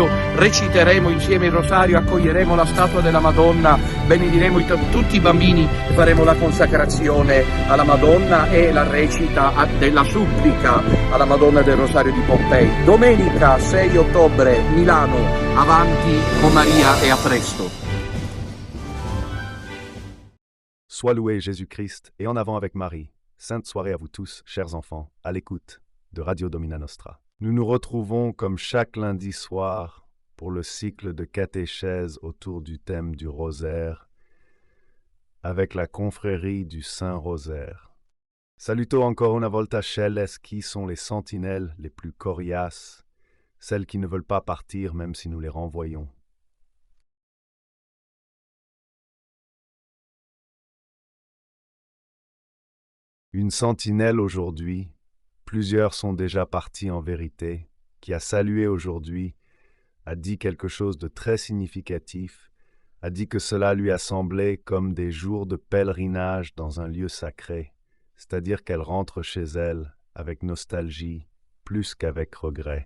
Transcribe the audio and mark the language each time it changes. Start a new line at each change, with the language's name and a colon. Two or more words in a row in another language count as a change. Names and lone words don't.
Italian: Reciteremo insieme il Rosario, accoglieremo la statua della Madonna, benediremo tutti i bambini e faremo la consacrazione alla Madonna e la recita della supplica alla Madonna del Rosario di Pompei. Domenica 6 ottobre, Milano, avanti con Maria e a presto.
French: Sois loué Jésus-Christ et en avant avec Marie. Sainte soirée à vous tous, chers enfants, à l'écoute de Radio Domina Nostra. Nous nous retrouvons comme chaque lundi soir pour le cycle de catéchèse autour du thème du rosaire avec la confrérie du Saint-Rosaire.
Italian: Saluto ancora una volta
French: Chelles, qui sont les sentinelles les plus coriaces, celles qui ne veulent pas partir même si nous les renvoyons. Une sentinelle aujourd'hui, plusieurs sont déjà partis en vérité, qui a salué aujourd'hui, a dit quelque chose de très significatif, a dit que cela lui a semblé comme des jours de pèlerinage dans un lieu sacré, c'est-à-dire qu'elle rentre chez elle avec nostalgie, plus qu'avec regret.